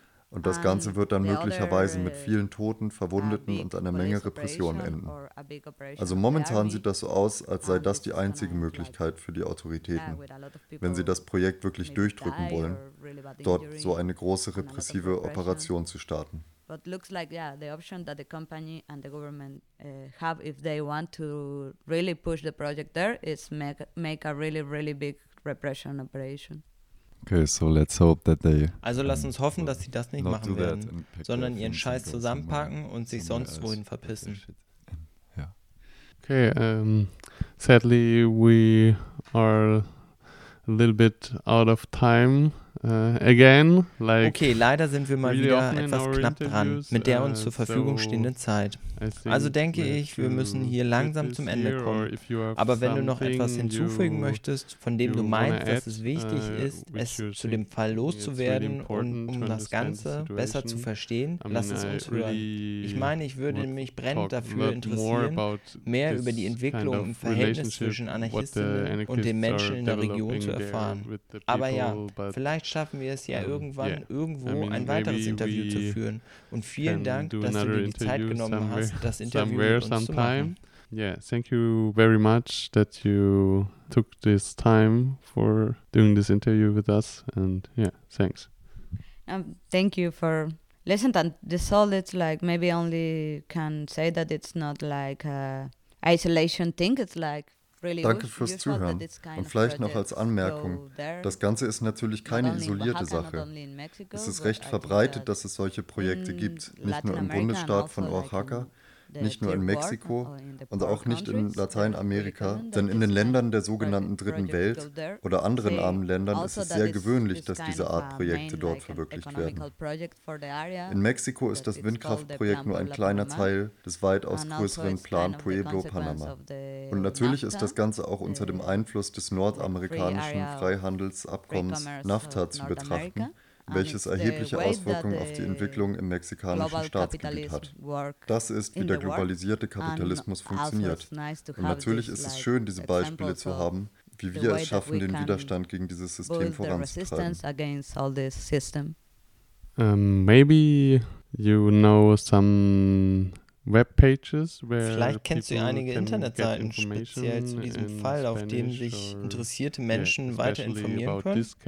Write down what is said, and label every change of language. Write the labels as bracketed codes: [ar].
[de] Und das Ganze wird dann möglicherweise mit vielen Toten, Verwundeten und einer Menge Repressionen enden. Also momentan sieht das so aus, als sei das die einzige Möglichkeit für die Autoritäten, wenn sie das Projekt wirklich durchdrücken wollen, dort so eine große repressive Operation zu starten. [en] But looks like, yeah, the option that the company and the government have if they want to really push the project there is make a really, really big repression operation. Okay, so let's hope that they... [de] Also lass uns hoffen, dass sie das nicht machen werden, sondern ihren Scheiß zusammenpacken und sich sonst wohin verpissen. [en] Yeah. Okay, sadly we are a little bit out of time. Again, like [de] okay, leider sind wir mal wieder etwas knapp dran mit der uns zur Verfügung stehenden Zeit. Also denke ich, wir müssen hier langsam zum Ende kommen. Aber wenn du noch etwas hinzufügen möchtest, von dem du meinst, dass es wichtig ist, es zu dem Fall loszuwerden und um das Ganze besser zu verstehen, lass es uns hören. Ich meine, ich würde mich brennend dafür interessieren, mehr über die Entwicklung im Verhältnis zwischen Anarchistinnen und den Menschen in der Region zu erfahren. Aber ja, vielleicht schaffen wir es ja irgendwann, irgendwo ein weiteres Interview zu führen. Und vielen Dank, dass du dir die Zeit genommen hast, das Interview mit uns sometime. Zu machen. [en] Yeah, thank you very much that you took this time for doing this interview with us. And yeah, thanks. Thank you for listening. And this all, it's like maybe only can say that it's not like a isolation thing. It's like [de] danke fürs Zuhören. Und vielleicht noch als Anmerkung, das Ganze ist natürlich keine isolierte Sache. Es ist recht verbreitet, dass es solche Projekte gibt, nicht nur im Bundesstaat von Oaxaca, nicht nur in Mexiko und auch nicht in Lateinamerika, denn in den Ländern der sogenannten Dritten Welt oder anderen armen Ländern ist es sehr gewöhnlich, dass diese Art Projekte dort verwirklicht werden. In Mexiko ist das Windkraftprojekt nur ein kleiner Teil des weitaus größeren Plan Pueblo Panama. Und natürlich ist das Ganze auch unter dem Einfluss des nordamerikanischen Freihandelsabkommens NAFTA zu betrachten, welches erhebliche Auswirkungen auf die Entwicklung im mexikanischen Staatsgebiet hat. Das ist, wie der globalisierte Kapitalismus funktioniert. Und natürlich ist es schön, diese Beispiele zu haben, wie wir es schaffen, den Widerstand gegen dieses System voranzutreiben. [en] Maybe you know some webpages where [de] vielleicht kennst du einige Internetseiten speziell zu diesem Fall, auf denen sich interessierte Menschen weiter informieren können.